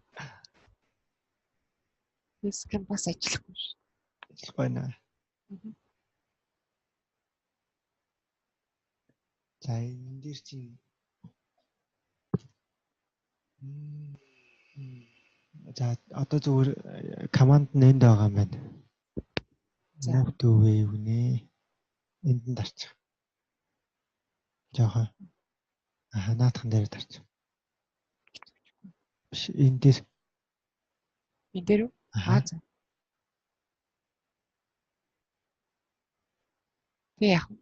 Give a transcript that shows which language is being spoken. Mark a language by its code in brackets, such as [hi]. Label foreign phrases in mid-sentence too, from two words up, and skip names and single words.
[mn] Эсгэ бас ажиллахгүй шүү. Ажиллахгүй наа. За энэ дээр чинь за одоо зүгээр команд нэнд байгаа юм байна. [en] Move to wave [mn] нэ. Энд нь дарчих. Жохоо. Наадхан дээр дарчих. Биш энэ дээр. Энэ дээр үү? За. Тэг яах вэ?